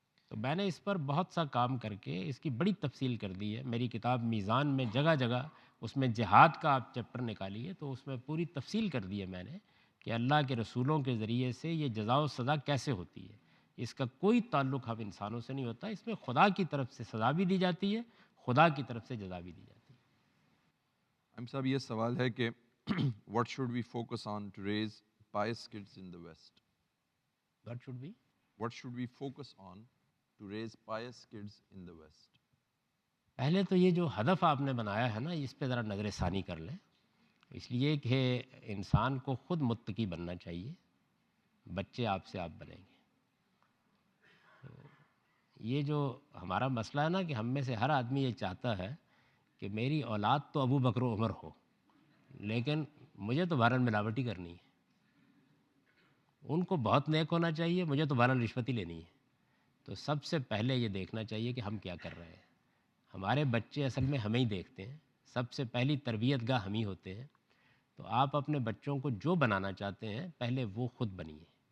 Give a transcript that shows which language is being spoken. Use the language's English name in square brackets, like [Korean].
[Urdu] تو میں نے اس پر بہت سا کام کر کے اس کی بڑی تفصیل کر دی ہے۔ میری کتاب میزان میں جگہ جگہ اس میں جہاد کا آپ چیپٹر نکالیے تو اس میں پوری تفصیل کر دی ہے میں نے کہ اللہ کے رسولوں کے ذریعے سے یہ جزا و سزا کیسے ہوتی ہے۔ اس کا کوئی تعلق ہم انسانوں سے نہیں ہوتا، اس میں خدا کی طرف سے سزا بھی دی جاتی ہے، خدا کی طرف سے جزا بھی دی جاتی ہے۔ ہم صاحب یہ سوال ہے کہ [English] what should we focus on to raise pious kids in the West? What should be؟ What should we focus on to raise pious kids in the West? [Urdu] پہلے تو یہ جو ہدف آپ نے بنایا ہے نا، اس پہ ذرا نظر ثانی کر لیں۔ اس لیے کہ انسان کو خود متقی بننا چاہیے، بچے آپ سے آپ بنیں گے۔ یہ جو ہمارا مسئلہ ہے نا کہ ہم میں سے ہر آدمی یہ چاہتا ہے کہ میری اولاد تو ابو بکر و عمر ہو، لیکن مجھے تو بہرحال ملاوٹی کرنی ہے۔ ان کو بہت نیک ہونا چاہیے، مجھے تو بہرحال رشوت ہی لینی ہے۔ تو سب سے پہلے یہ دیکھنا چاہیے کہ ہم کیا کر رہے ہیں۔ ہمارے بچے اصل میں ہمیں ہی دیکھتے ہیں، سب سے پہلی تربیت گاہ ہم ہی ہوتے ہیں۔ تو آپ اپنے بچوں کو جو بنانا چاہتے ہیں پہلے وہ خود بنیے۔